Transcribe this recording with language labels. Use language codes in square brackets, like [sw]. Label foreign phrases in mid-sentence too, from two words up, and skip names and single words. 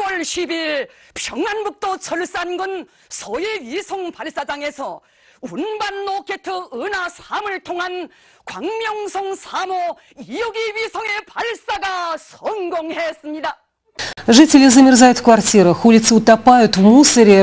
[ko] 10일 평안북도 철산군 소일 위성 발사장에서 운반 로켓 은하 3을 통한 광명성 3호 2호기 위성의 발사가 성공했습니다. [ru] Жители замерзают в квартирах, улицы утопают в мусоре.